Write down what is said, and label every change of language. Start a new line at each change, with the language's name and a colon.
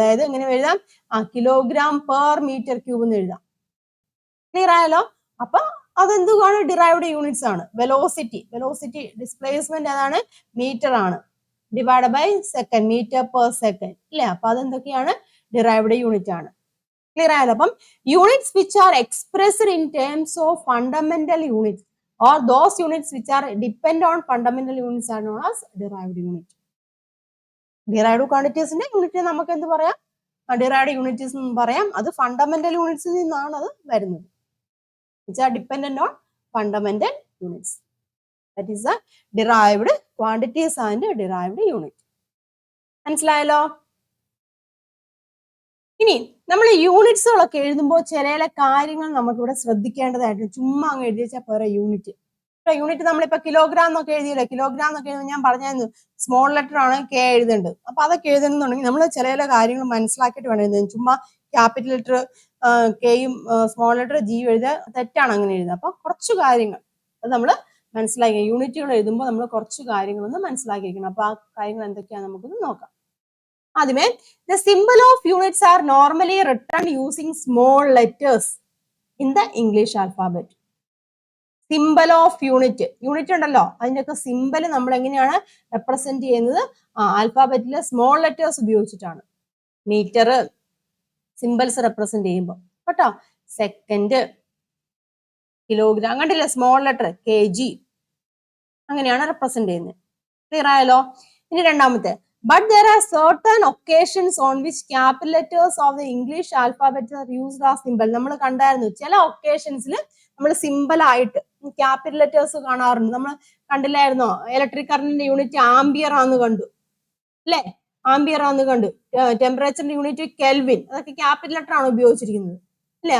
Malayalam: അതായത് എങ്ങനെ എഴുതാം? കിലോഗ്രാം പെർ മീറ്റർ ക്യൂബ് എന്ന് എഴുതാം. ക്ലിയർ ആയല്ലോ? അപ്പൊ അതെന്തുമാണ്? ഡിറൈവ്ഡ് യൂണിറ്റ്സ് ആണ്. വെലോസിറ്റി ഡിസ്പ്ലേസ്മെന്റ് ഏതാണ്? മീറ്റർ ആണ്.
English: divide by second, metre per second,
Malayalam: ഇല്ലേ? അപ്പൊ അതെന്തൊക്കെയാണ്? ഡിറൈവ്ഡ് യൂണിറ്റ് ആണ്. ക്ലിയർ ആയല്ലോ? അപ്പം
English: Units which are expressed in terms of fundamental units or those units which are depend on fundamental units are known as derived unit.
Malayalam: Derived quantities ന്റെ യൂണിറ്റിനെ നമുക്ക് എന്ത് പറയാം? Derived units എന്ന് പറയാം. അത് ഫണ്ടമെന്റൽ യൂണിറ്റ്സിൽ നിന്നാണ് അത് വരുന്നത്.
English: which are dependent on fundamental units. That is the derived quantities and derived unit.
Malayalam: മനസ്സിലായല്ലോ? ഇനി നമ്മൾ യൂണിറ്റ്സുകളൊക്കെ എഴുതുമ്പോൾ ചില കാര്യങ്ങൾ നമുക്കിവിടെ ശ്രദ്ധിക്കേണ്ടതായിട്ട്. ചുമ്മാ അങ്ങ് എഴുതി വെച്ചാൽ പോരാ യൂണിറ്റ്. നമ്മളിപ്പോ കിലോഗ്രാം എന്നൊക്കെ എഴുതിയില്ലേ? കിലോഗ്രാം എന്നൊക്കെ എഴുതുമ്പോൾ ഞാൻ പറഞ്ഞായിരുന്നു സ്മോൾ ലെറ്റർ ആണ് K എഴുതേണ്ടത്. അപ്പൊ അതൊക്കെ എഴുതണമെന്നുണ്ടെങ്കിൽ നമ്മൾ ചില കാര്യങ്ങൾ മനസ്സിലാക്കിയിട്ട് വേണം എഴുതാൻ. ചുമ്മാ capital letter Kയും small letter G എഴുതുക തെറ്റാണ്, അങ്ങനെ എഴുതുക. അപ്പൊ കുറച്ച് കാര്യങ്ങൾ അത് നമ്മൾ മനസ്സിലാക്കി. യൂണിറ്റുകൾ എഴുതുമ്പോൾ നമ്മൾ കുറച്ച് കാര്യങ്ങളൊന്ന് മനസ്സിലാക്കിയിരിക്കണം. അപ്പൊ ആ കാര്യങ്ങൾ എന്തൊക്കെയാണെന്ന് നമുക്കൊന്ന് നോക്കാം. ആദ്യമേ,
English: the symbol of units are normally written using small letters in the English alphabet.
Malayalam: Symbol of unit ഉണ്ടല്ലോ, അതിന്റെയൊക്കെ സിമ്പൽ നമ്മൾ എങ്ങനെയാണ് റെപ്രസെന്റ് ചെയ്യുന്നത്? ആൽഫാബറ്റിലെ സ്മോൾ ലെറ്റേഴ്സ് ഉപയോഗിച്ചിട്ടാണ്. മീറ്റർ സിമ്പിൾസ് റെപ്രസെന്റ് ചെയ്യുമ്പോൾ കേട്ടോ. സെക്കൻഡ്, കിലോഗ്രാം, കണ്ടില്ലേ? സ്മോൾ ലെറ്റർ kg, അങ്ങനെയാണ് റെപ്രസെന്റ് ചെയ്യുന്നത്. ക്ലിയർ ആയല്ലോ? ഇനി രണ്ടാമത്തെ,
English: but there are certain occasions on which capital letters of the English alphabet are used as symbol.
Malayalam: നമ്മൾ കണ്ടായിരുന്നു ചില ഒക്കേഷൻസിൽ നമ്മൾ സിമ്പിൾ ആയിട്ട് ക്യാപിറ്റൽ ലെറ്റേഴ്സ് കാണാറുണ്ട്. നമ്മൾ കണ്ടില്ലായിരുന്നോ? ഇലക്ട്രിക് കറന്റിന്റെ യൂണിറ്റ് ആംബിയർ ആണെന്ന് കണ്ടു, അല്ലേ? ആംബിയർ ആണെന്ന് കണ്ടു. ടെമ്പറേച്ചറിന്റെ യൂണിറ്റ് കെൽവിൻ, അതൊക്കെ ക്യാപിറ്റൽ ലെറ്റർ ആണ് ഉപയോഗിച്ചിരിക്കുന്നത്, അല്ലേ?